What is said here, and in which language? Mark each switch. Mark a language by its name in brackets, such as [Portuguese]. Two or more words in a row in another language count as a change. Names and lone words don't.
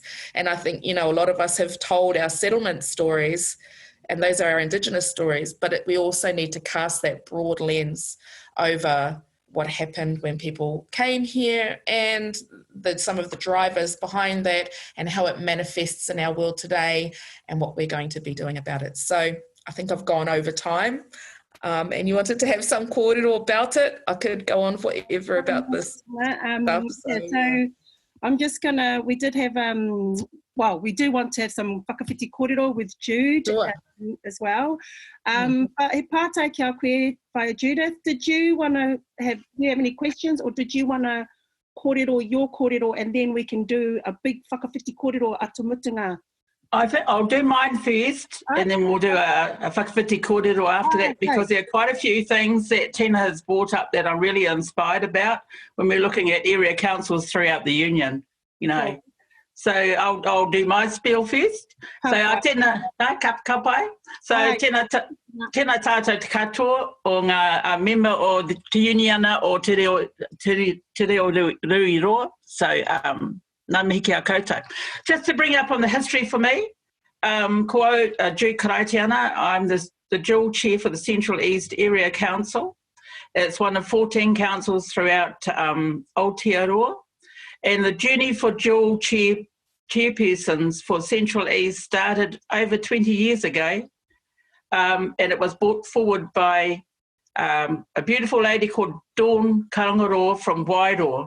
[English] And I think, you know, a lot of us have told our settlement stories, and those are our Indigenous stories, but we also need to cast that broad lens over what happened when people came here and some of the drivers behind that and how it manifests in our world today and what we're going to be doing about it. So I think I've gone over time, and you wanted to have some kōrero about it. I could go on forever about this stuff. So I'm just gonna, we did have, well, we do want to have some [Māori] whakawhiti kōrero [English] with Jude Sure. as well. But [Māori] he pātai ki a koe, whaia Judith, [English] did you want to have, do you have any questions, or did you want to kōrero your kōrero, and then we can do a big [Māori] whakawhiti kōrero atu mutunga? [English] I think I'll do mine first, and then we'll do a [Māori] whakawhiti kōrero [English] after that, because there are quite a few things that Tina has brought up that I'm really inspired about when we're looking at area councils throughout the union, you know. Okay. So I'll do my spiel first. So [Māori] tēnā kapai. So tēnā tātou te katoa o ngā member o te uniana o te reo rui roa. So nā mihi ki a koutou. [English] Just to bring up on the history for me, ko Jude Karaitiana, I'm the dual chair for the Central East Area Council. It's one of 14 councils throughout Aotearoa. And the journey for dual chairpersons for Central East started over 20 years ago, and it was brought forward by a beautiful lady called Dawn Karangaroa from Wairoa.